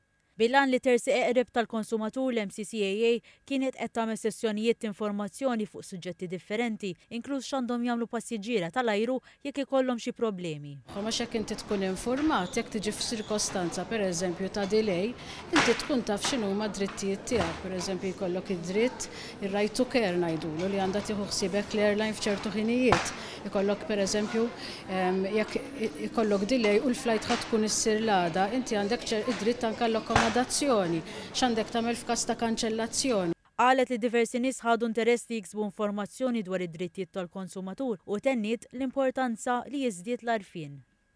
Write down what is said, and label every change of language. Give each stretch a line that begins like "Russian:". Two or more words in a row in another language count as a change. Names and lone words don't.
Maltese: Bil-għan li tersi eqreb tal-konsumatur l-MCCAA kienet qed tagħmel sessjonijiet informazzjoni fuq suġġetti differenti, inkluż x'għandhom jagħmlu passiġġiera tal-ajru jekk ikollhom xi problemi. Ma x'hekk inti tkun informat jekk tiġi f'sirkostanza pereżempju ta' delay, inti tkun taf x'inhuma d-drittijiet tiegħek. Pereżempju jkollok id-dritt ir-
English: right to care
Maltese: ngħidulu li għandha tieħu ħsiebek l-airline f'ċertu ħinijiet. Ikollok pereżempju jekk ikollok delay u l-flight ħadd tkun issir l-għada, inti għandek id-dritt anke l-akkomodazzjoni, x'għandek tagħmel f'każ ta' kanċellazzjoni. Qalet li diversi nies ħadu interess li jiksbu informazzjoni dwar id-drittijiet tal-konsumatur u tenniet l-importanza li jiżdied l-għarfien.